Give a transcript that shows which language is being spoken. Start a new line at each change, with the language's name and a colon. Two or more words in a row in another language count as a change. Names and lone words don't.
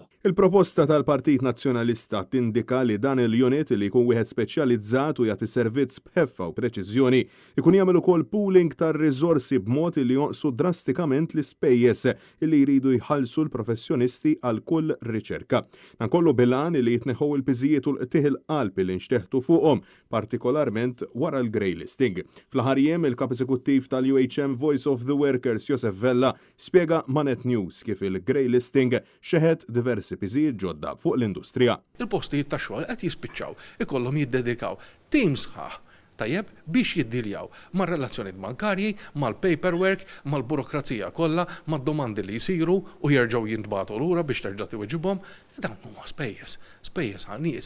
Maltese: Il-proposta tal-Partit Nazzjonalista tindika li dan il-unit li jkun wieħed speċjalizzat u jagħti servizz b'ħeffa u preċiżjoni ikun jagħmel ukoll pooling tar-riżorsi b'mod li jonqsu drastikament l-ispejjeż li jridu jħallsu l-professjonisti għal kull riċerka. Dan kollu bilan li jitneħħu l-piżijiet u l-qtieħ il-qalb li nxteħtu fuqhom, partikolarment wara l-
English: grey listing.
Maltese: Fl-aħħar jiem il-kap eżekuttiv tal-UHM Voice of the Workers Josef Vella spjega ma' Net News kif il-
English: grey listing
Maltese: xeħed diversi piżijiet ġodda fuq l-industrija. Il-postijiet ta' xogħol qed jispiċċaw ikollhom jiddedikaw teams sħaħ tajjeb biex jiddiljaw mar-relazzjonijiet bankarji, mal-paperwork, mal-burokrazija kollha, mad-domandi li jsiru u jerġgħu jintbagħtu lura biex terġa' tiweġibhom, dawn huma spejjeż ħanies.